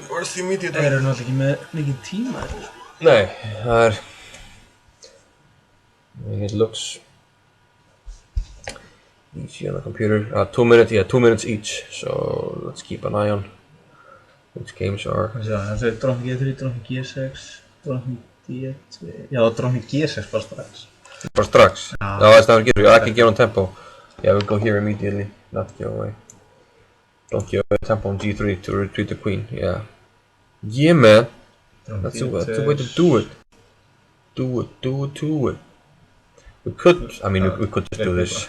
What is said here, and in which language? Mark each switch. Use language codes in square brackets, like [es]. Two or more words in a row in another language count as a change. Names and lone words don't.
[en] Where's the immediate win? [is] Það eru náttúrulega ekki með mikið tíma þetta. Nei, það er [en] I mean, it looks easy on the computer. 2 minutes, yeah, 2 minutes each. So let's keep an eye on which games are. [is] Það er drottning G3, drottning G6, drottning D2. Já, drottning G6 bara strax. [en] For strax. No, it's not good. I can get on tempo. Yeah, we'll go here immediately. Not give away. Don't give away tempo on G3 to retreat the queen. Yeah. Yeah, man. That's the way to do it. Do it. We could, I mean, we could just do this.